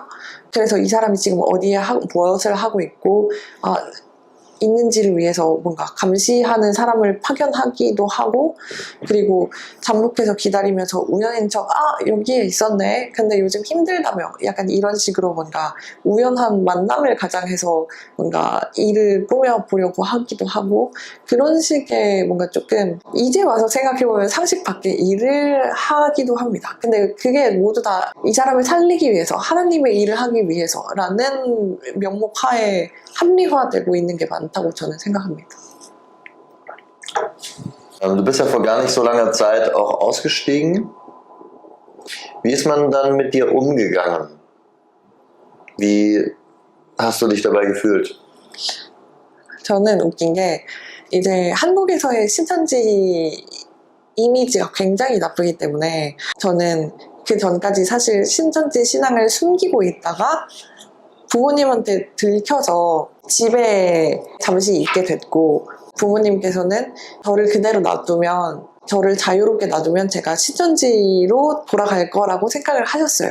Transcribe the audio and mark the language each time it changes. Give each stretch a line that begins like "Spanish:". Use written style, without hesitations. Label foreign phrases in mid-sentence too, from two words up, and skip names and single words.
Korean: 그래서 이 사람이 지금 어디에 무엇을 하고 있고 있는지를 위해서 뭔가 감시하는 사람을 파견하기도 하고, 그리고 잠복해서 기다리면서 우연인 척 여기에 있었네, 근데 요즘 힘들다며, 약간 이런 식으로 뭔가 우연한 만남을 가장해서 뭔가 일을 꾸며보려고 하기도 하고, 그런 식의 뭔가 조금 이제 와서 생각해보면 상식 밖의 일을 하기도 합니다. 근데 그게 모두 다 이 사람을 살리기 위해서, 하나님의 일을 하기 위해서라는 명목 하에 합리화되고 있는 게 많다고 저는 생각합니다.
German: Du bist ja vor gar nicht so langer Zeit auch ausgestiegen. Wie ist man dann mit dir umgegangen? Wie hast du dich dabei gefühlt?
Korean: 저는 웃긴 게, 이제 한국에서의 신천지 이미지가 굉장히 나쁘기 때문에 저는 그 전까지 사실 신천지 신앙을 숨기고 있다가 부모님한테 들켜서 집에 잠시 있게 됐고, 부모님께서는 저를 자유롭게 놔두면 제가 신천지로 돌아갈 거라고 생각을 하셨어요.